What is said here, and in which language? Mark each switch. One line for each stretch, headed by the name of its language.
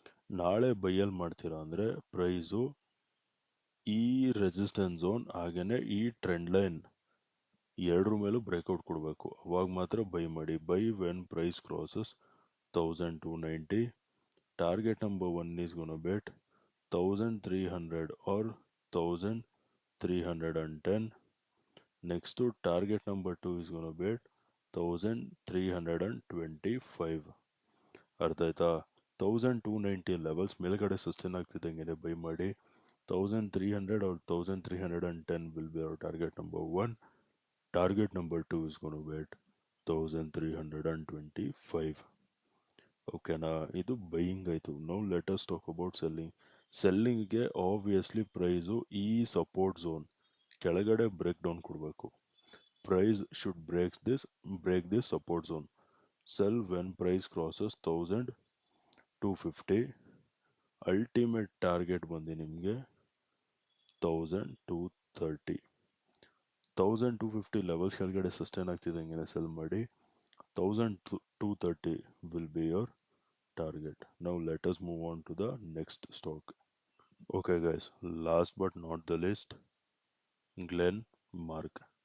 Kannada: ನಾಳೆ ಬೈಯಲ್ಲಿ ಮಾಡ್ತೀರಾ ಅಂದರೆ ಪ್ರೈಸು ಈ ರೆಸಿಸ್ಟೆನ್ಸ್ ಝೋನ್ ಹಾಗೆಯೇ ಈ ಟ್ರೆಂಡ್ ಲೈನ್ ಎರಡರ ಮೇಲೂ ಬ್ರೇಕ್ಔಟ್ ಕೊಡಬೇಕು. ಅವಾಗ ಮಾತ್ರ ಬೈ ಮಾಡಿ.
English: Buy when price crosses 1290, target number 1 is gonna bet 1300 or 1350. 1310. Next to target number 2 is going to be 1325.
Kannada: ಅರ್ಥ ಆಯ್ತಾ? 1290 ಲೆವೆಲ್ಸ್ ಮೇಲ್ಗಡೆ ಸಸ್ಟೈನ್ ಆಗ್ತಿದ್ದಂಗೆ ಬೈ ಮಾಡಿ.
English: 1300 or 1310 will be our target number 1. Target number 2 is going to be 1325.
Kannada: ಓಕೆನಾ? ಇದು buying ಆಯಿತು.
English: Now let us talk about selling.
Kannada: ಸೆಲ್ಲಿಂಗ್ಗೆ obviously price ಈ support zone ಕೆಳಗಡೆ break down ಕೊಡಬೇಕು.
English: Price should break this support zone. Sell when price crosses 1250.
Kannada: Ultimate target ಬಂದು ನಿಮಗೆ 1230. 1250 levels ಕೆಳಗಡೆ sustain ಆಗ್ತಿದ್ದಂಗೆ cell ಮಾಡಿ.
English: 1230 will be your target. Now let us move on to the next stock. Okay guys, last but not the least, Glenmark.